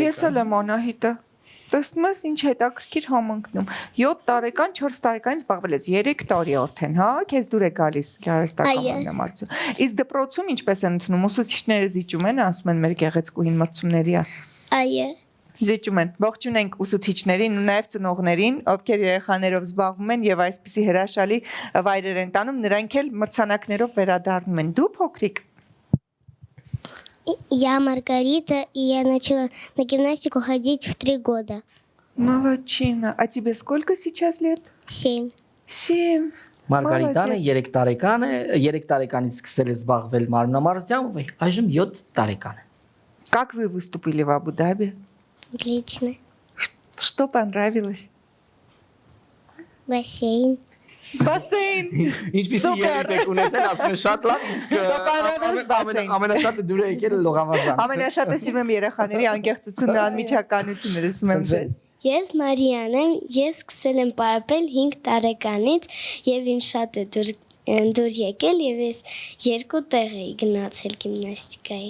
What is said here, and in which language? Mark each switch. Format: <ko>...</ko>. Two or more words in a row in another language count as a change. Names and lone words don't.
<hy>Ես էլ եմ Անահիտը։ տեսնում ես ինչ հետաքրքիր համընկնում։ 7 տարեկան, 4 տարեկանից զբաղվել ես, 3 տարի արդեն, հա, քեզ դուր է գալիս գեղարվեստական մարմնամարզություն։ Իսկ դպրոցում ինչպես են ընդունում, ուսուցիչները զիջում են, ասում են մեր գեղեցկուհին մրցումների է։ Այո։ Զիջում են։ Ողջունենք ուսուցիչներին ու նաև ծնողներին, ովքեր երեխաներով զբաղվում են եւ այսպիսի հրաշալի վայրեր են տանում, նրանք էլ մրցանակներով վերադառնում են։ Դու փոքրիկ</hy> <ru>Я Маргарита, и я начала на гимнастику ходить в 3 года. Молодчина. А тебе сколько сейчас лет? 7. 7.</ru> <hy>Մարգարիտանը 3 տարեկան է, 3 տարեկանից սկսել է զբաղվել մարմնամարզությամբ, այժմ 7 տարեկան է։</hy> <ru>Как вы выступили в Абу-Даби? Отлично. Что понравилось? Бассейн. Бассейн.</ru> <hy>Ինչպեսի երեք ունեցել, ասում եմ շատ լավ, իսկ ամենաշատը դուր է եկել լողավազան։ Ամենաշատը սիրում եմ երեխաների անկեղծությունը, անմիջականությունը, ասում եմ ձեզ։ Ես Մարիան եմ, ես սկսել եմ պարապել 5 տարեկանից եւ ինձ շատ է դուր եկել եւ ես 2 տեղ էի գնացել գիմնաստիկայի։</hy>